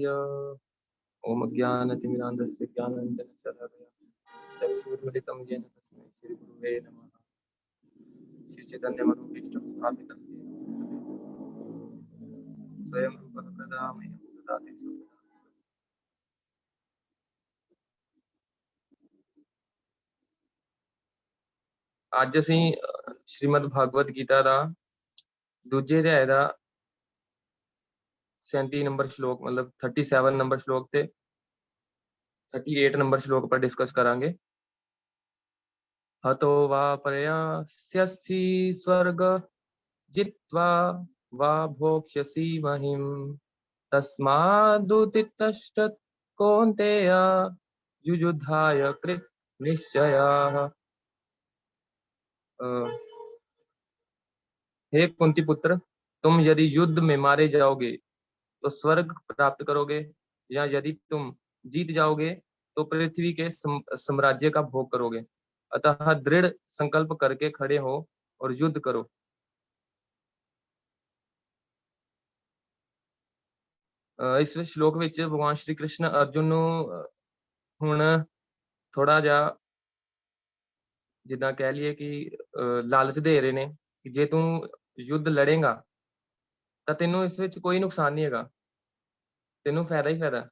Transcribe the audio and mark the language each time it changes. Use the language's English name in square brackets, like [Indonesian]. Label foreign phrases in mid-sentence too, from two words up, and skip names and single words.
[Sanskrit] ओम ज्ञानतिमिरान्धस्य ज्ञानाञ्जनशलाकया चक्षुरुन्मिलितं येन तस्मै श्रीगुरुवे नमः। श्रीचैतन्यमनोभीष्टं स्थापितं येन स्वयं रूपः कदा मह्यं ददाति स्वपदान्तिकम्। [Punjabi] ਅੱਜ ਅਸੀਂ ਸ਼੍ਰੀਮਦ ਭਾਗਵਤ ਗੀਤਾ ਦਾ ਦੂਜੇ ਅਧਿਆਇ ਦਾ 37 ਨੰਬਰ ਸ਼ਲੋਕ ਮਤਲਬ 37 ਨੰਬਰ ਸ਼ਲੋਕ ਤੇ 38 ਨੰਬਰ ਸ਼ਲੋਕ ਪਰ ਡਿਸਕਸ ਕਰਾਂਗੇ। [Sanskrit] हतो वा प्रयास्यसि स्वर्ग जित्वा वा भोक्ष्यसि महिं तस्मादुत्तिष्ठ कौन्तेय युयुधाय कृत निश्चयः। [Hindi] हे कुंती पुत्र, तुम यदि युद्ध में मारे जाओगे तो स्वर्ग प्राप्त करोगे, या यदि तुम जीत जाओगे तो पृथ्वी के साम्राज्य का भोग करोगे। अतः दृढ़ संकल्प करके खड़े हो और युद्ध करो। [Punjabi] ਇਸ ਸ਼ਲੋਕ ਵਿੱਚ ਭਗਵਾਨ ਸ਼੍ਰੀ ਕ੍ਰਿਸ਼ਨ ਅਰਜੁਨ ਨੂੰ ਹੁਣ ਥੋੜਾ ਜਿਹਾ ਜਿੱਦਾਂ ਕਹਿ ਲਈਏ ਕਿ ਲਾਲਚ ਦੇ ਰਹੇ ਨੇ ਕਿ ਜੇ ਤੂੰ ਯੁੱਧ ਲੜੇਗਾ ਤਾਂ ਤੈਨੂੰ ਇਸ ਵਿੱਚ ਕੋਈ ਨੁਕਸਾਨ ਨਹੀਂ ਹੈਗਾ, ਤੈਨੂੰ ਫਾਇਦਾ ਹੀ ਫਾਇਦਾ।